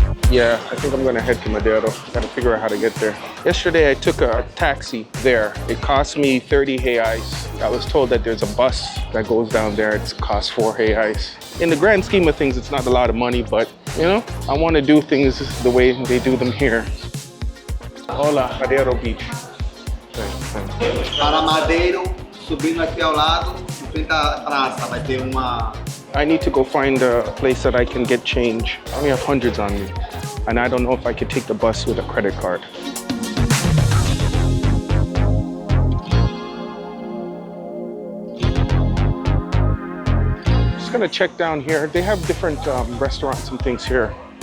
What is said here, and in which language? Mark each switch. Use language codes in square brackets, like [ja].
[en] Yeah, I think I'm gonna head to Madeiro. Gotta figure out how to get there. Yesterday I took a taxi there. It cost me 30 reais. I was told that there's a bus that goes down there. It costs 4 reais. In the grand scheme of things, it's not a lot of money, but you know, I want to do things the way they do them here. [es] Hola, [en] Madeiro Beach. [pt] Para Madeiro, subindo aqui ao lado, em frente à praça, vai ter uma. [en] I need to go find a place that I can get change. I only have hundreds on me, and I don't know if I could take the bus with a credit card. Just gonna check down here. They have different restaurants and things here.